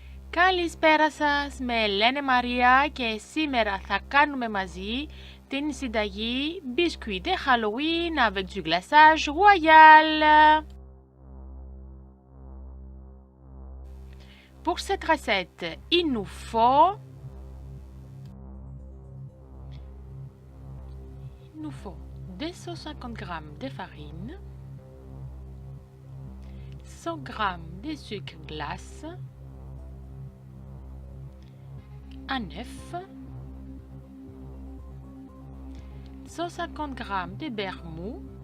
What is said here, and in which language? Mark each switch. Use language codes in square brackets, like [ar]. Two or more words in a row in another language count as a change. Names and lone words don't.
[el] Καλησπέρα σας, με λένε Μαρία και σήμερα θα κάνουμε μαζί την συνταγή [fr] biscuit de Halloween avec du glaçage royal. Pour cette recette, il nous faut 250 g de farine, 100 g de sucre glace, un œuf, 150 g de beurre mou,